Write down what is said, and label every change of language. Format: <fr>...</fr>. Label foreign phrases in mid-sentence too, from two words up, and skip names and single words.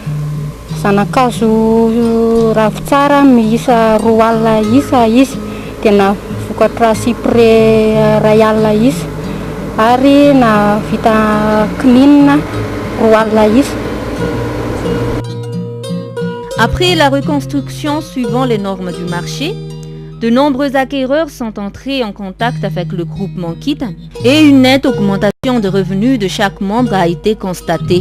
<mg>zanakazo ravitsara miisa 2 alina isa izy dia navokatra cyprès 2 alina isa ary navita kininina 2 alina isa.</mg> <fr>Après la reconstruction suivant les normes du marché, de nombreux acquéreurs sont entrés en contact avec le groupement Kitan et une nette augmentation de revenus de chaque membre a été constatée.</fr>